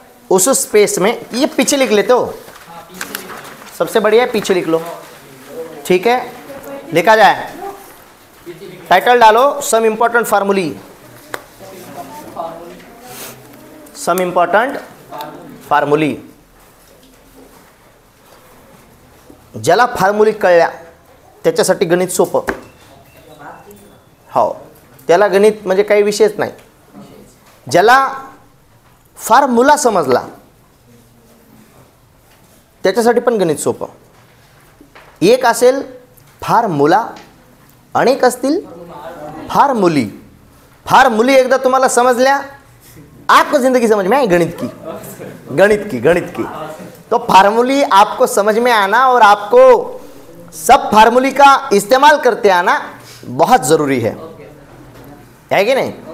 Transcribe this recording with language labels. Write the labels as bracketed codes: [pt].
[hi] उस स्पेस में ये पीछे लिख लेते हो, सबसे बढ़िया है पीछे लिख लो। ठीक है, लिखा जाए, टाइटल डालो सम इंपॉर्टेंट फार्मूली, सम इंपॉर्टेंट फार्मूली। [mr] ज्याला फार्मूली कळल्या त्याच्यासाठी गणित सोपं, हो त्याला गणित म्हणजे काही विषयच नाही। ज्याला फार्मूला समजला त्याच्यासाठी पण गणित सोपं। एक असेल फार्मूला, अनेक असतील फार्मूली। फार्मूली एकदा तुम्हाला समजल्या, [hi] आपको जिंदगी समझ में आई गणित की, गणित की। तो फार्मूली आपको समझ में आना और आपको सब फार्मूली का इस्तेमाल करते आना बहुत ज़रूरी है कि नहीं?